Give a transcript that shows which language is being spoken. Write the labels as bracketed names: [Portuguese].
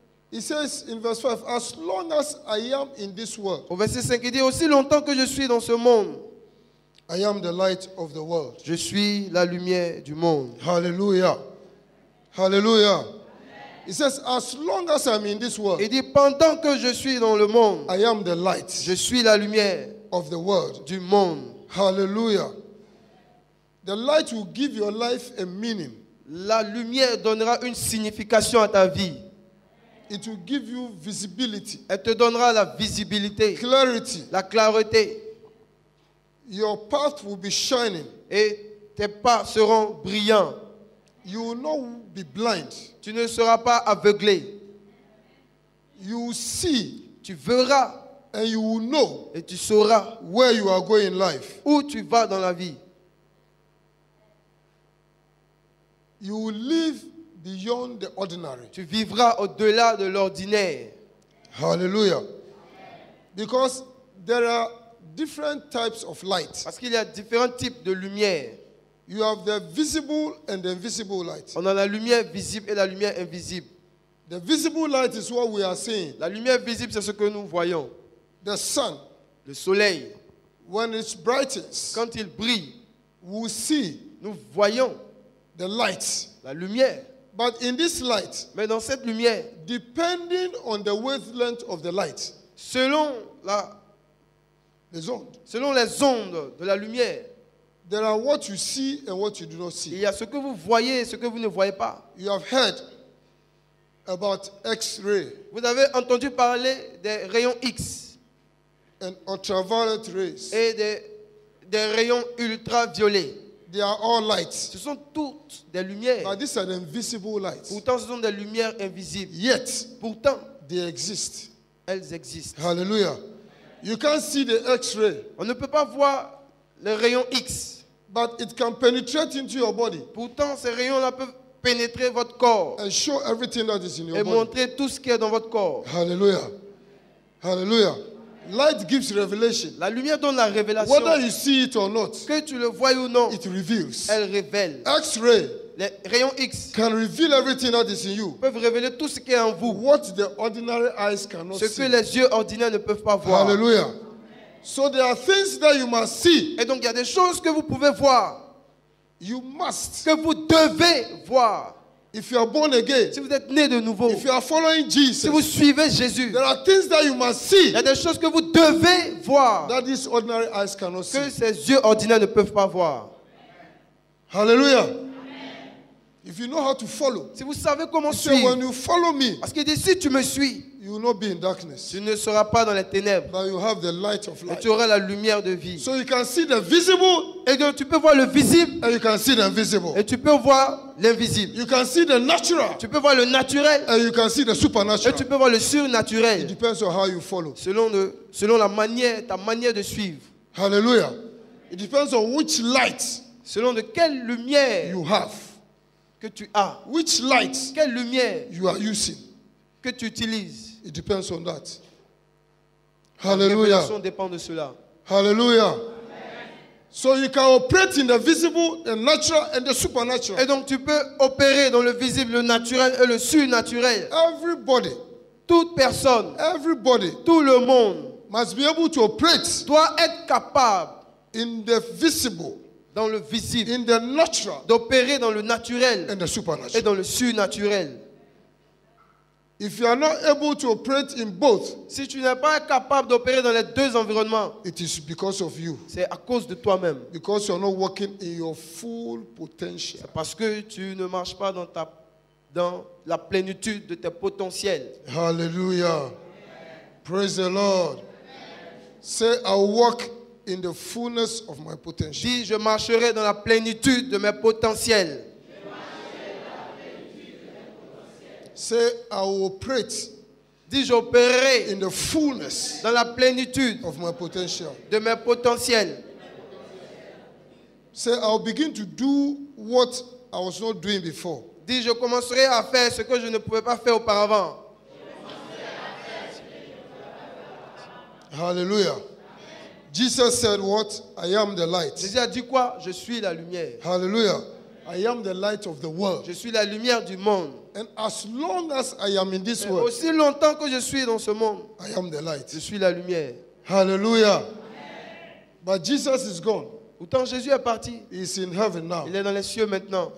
[English] he says in verse 5, as long as I am in this world, [French] au verset 5, il dit aussi longtemps que je suis dans ce monde, [English] I am the light of the world. [French] je suis la lumière du monde. [English] Hallelujah. Hallelujah. He says, as long as I'm in this world, [French] Il dit pendant que je suis dans le monde, [English] I am the light [French] je suis la lumière [English] of the world. [French] du monde. [English] Hallelujah. The light will give your life a meaning. [French] La lumière donnera une signification à ta vie. [English] It will give you visibility, [French] Elle te donnera la visibilité, [English] clarity. [French] la clarté. [English] Your path will be shining. [French] Et tes pas seront brillants. [English] You will not be blind. [French] Tu ne seras pas aveuglé. [English] You will see [French] Tu verras [English] and you will know [French] et tu sauras [English] where you are going in life. [French] où tu vas dans la vie. [English] You will live beyond the ordinary. [French] Tu vivras au-delà de l'ordinaire. [English] Hallelujah. Because there are different types of light. [French] Parce qu'il y a différents types de lumière. [English] You have the visible and the invisible light. [French] On a la lumière visible et la lumière invisible. [English] The visible light is what we are seeing. [French] La lumière visible, c'est ce que nous voyons. [English] The sun, [French] Le soleil, [English] when it brightens, [French] quand il brille, [English] we will see [French] nous voyons [English] the light. [French] la lumière. [English] But in this light, [French] Mais dans cette lumière, [English] depending on the wavelength of the light, [French] selon [English] the zone, [French] les ondes de la lumière, [English] there are what you see and what you do not [French] il [English] see. [French] y a ce que vous voyez et ce que vous ne voyez pas. [English] You have heard about X-ray [French] Vous avez entendu parler des rayons X [English] and ultraviolet rays. [French] et des rayons ultraviolets. [English] They are all lights. [French] Ce sont toutes des lumières. [English] But these are the invisible lights. [French] Pourtant, ce sont des lumières invisibles. [English] Yet, [French] Pourtant, [English] they exist. [French] elles existent. [English] Hallelujah. You can't see the X-ray, [French] On ne peut pas voir les rayons X. [English] but it can penetrate into your body [French] Pourtant, ces rayons-là peuvent pénétrer votre corps [English] and show everything that is in your [French] et [English] body. [French] montrer tout ce qui est dans votre corps. [English] Hallelujah. Hallelujah. Light gives revelation. [French] La lumière donne la révélation. [English] Whether you see it or not, [French] Que tu le vois ou non, [English] it reveals. [French] elle révèle. [English] X-ray [French] Les rayons X [English] can reveal everything that is in you. [French] peuvent révéler tout ce qui est en vous. [English] What the ordinary eyes cannot [French] Ce que [English] see. [French] les yeux ordinaires ne peuvent pas voir. [English] Hallelujah. So there are things that you must see. [French] Et donc, il y a des choses que vous pouvez voir, [English] You must. [French] que vous devez voir. [English] If you are born again, [French] Si vous êtes né de nouveau, [English] if you are following [French] si vous [English] Jesus, [French] suivez Jésus, [English] there are things that you must [French] il [English] see [French] y a des choses que vous devez voir, [English] that these ordinary eyes cannot see. [French] que ces yeux ordinaires ne peuvent pas voir. [English] Hallelujah. If you know how to follow, [French] Si vous savez comment [English] so when [French] suivre, [English] you follow me, [French] parce qu'il dit, si tu me suis, [English] you will not be in darkness, [French] tu ne seras pas dans les ténèbres, [English] but you have the light of [French] et [English] life. [French] tu auras la lumière de vie. [English] So you can see the visible [French] Et donc, tu peux voir le visible, [English] and you can see the invisible. [French] et tu peux voir l'invisible. [English] You can see the natural [French] Tu peux voir le naturel, [English] and you can see the [French] et [English] supernatural. [French] tu peux voir le [English] It [French] surnaturel, [English] depends on how you follow. [French] selon la manière, ta manière de suivre. [English] Hallelujah. It depends on which light [French] Selon de quelle lumière [English] you have, [French] que tu as, [English] which light [French] quelle lumière [English] you are using. [French] que tu utilises. [English] It depends on that. [French] La [English] Hallelujah. [French] révélation dépend de cela. [English] Hallelujah. So you can operate in the visible, the natural, and the supernatural. [French] Et donc tu peux opérer dans le visible, le naturel et le surnaturel. [English] Everybody, [French] Toute personne, [English] everybody [French] tout le monde [English] must be able to operate [French] doit être capable [English] in the visible, [French] dans le visible, [English] in the natural, [French] d'opérer dans le naturel [English] and the [French] et [English] supernatural. [French] dans le surnaturel. [English] If you are not able to operate in both, [French] Si tu n'es pas capable d'opérer dans les deux environnements, [English] it is because of you. [French] c'est à cause de toi-même. [English] Because you are not working in your full potential. [French] C'est parce que tu ne marches pas dans la plénitude de tes potentiels. [English] Hallelujah. Praise the Lord. Say, I walk in the fullness of my potential. [French] Dis, je marcherai dans la plénitude de mes potentiels. [English] Say, I will operate [French] Dis, j'opérerai [English] in the fullness [French] dans la plénitude [English] of my potential. [French] de mes potentiels. [English] Say, I'll begin to do what I was not doing before. [French] Dis, je commencerai à faire ce que je ne pouvais pas faire auparavant. [English] Hallelujah. Jesus said what? I am the light. [French] Jésus a dit quoi? Je suis la lumière. [English] Hallelujah. I am the light of the world. [French] Je suis la lumière du monde. [English] And as long as I am in this [French] Et [English] world, [French] aussi longtemps que je suis dans ce monde, [English] I am the light. [French] je suis la lumière. [English] Hallelujah. But Jesus is gone. [French] Pourtant, Jésus est parti. [English] He is in heaven now. [French] Il est dans les cieux maintenant.